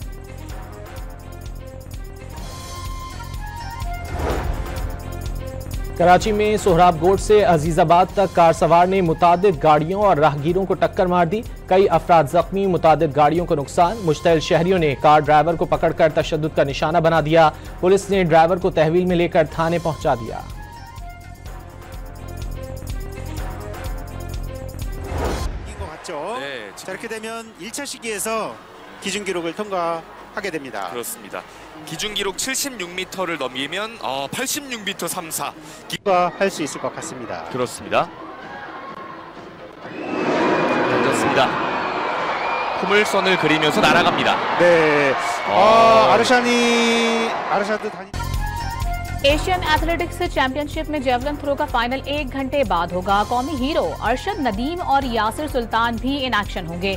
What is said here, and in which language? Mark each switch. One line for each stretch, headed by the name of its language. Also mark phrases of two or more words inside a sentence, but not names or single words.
Urdu: کراچی میں سہراب گوٹھ سے عزیز آباد تک کار سوار نے متعدد گاڑیوں اور راہگیروں کو ٹکر مار دی. کئی افراد زخمی، متعدد گاڑیوں کو نقصان۔ مشتعل شہریوں نے کار ڈرائیور کو پکڑ کر تشدد کا نشانہ بنا دیا. پولیس نے ڈرائیور کو تحویل میں لے کر تھانے پہنچا دیا.
Korean: 저렇게 되면 1차 시기에서 기준 기록을 통과하게 됩니다. 그렇습니다. 기준 기록 76m를 넘기면 86m 34 통과할 수 있을 것 같습니다. 그렇습니다. 던졌습니다. 포물선을 그리면서 날아갑니다. 네. 아르샤드 다니
English: Asian Athletics Championship
Urdu: میں
English: javelin throw
Urdu: کا فائنل 1 گھنٹے بعد ہوگا. قومی ہیرو ارشد ندیم اور یاسر سلطان بھی
English: in action
Urdu: ہوں گے.